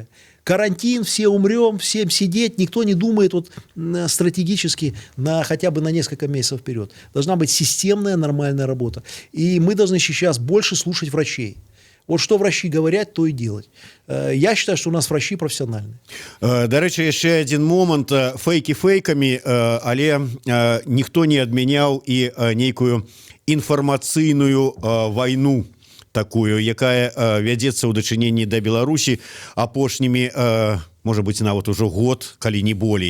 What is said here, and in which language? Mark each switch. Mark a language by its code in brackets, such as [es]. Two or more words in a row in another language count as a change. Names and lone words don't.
[ru] Карантин, все умрем, всем сидеть, никто не думает вот стратегически хотя бы на несколько месяцев вперед. Должна быть системная, нормальная работа. И мы должны сейчас больше слушать врачей. Вот что врачи говорят, то и делать. Я считаю, что у нас врачи профессиональные. [be] До речі, яшчэ один момант. Фейки фейками, але ніхто не адмяняў і нейкую інфармацыйную вайну такую, якая вядзецца ў дачыненні да Беларусі апошнімі, можа быць, нават ужо год, калі не болей.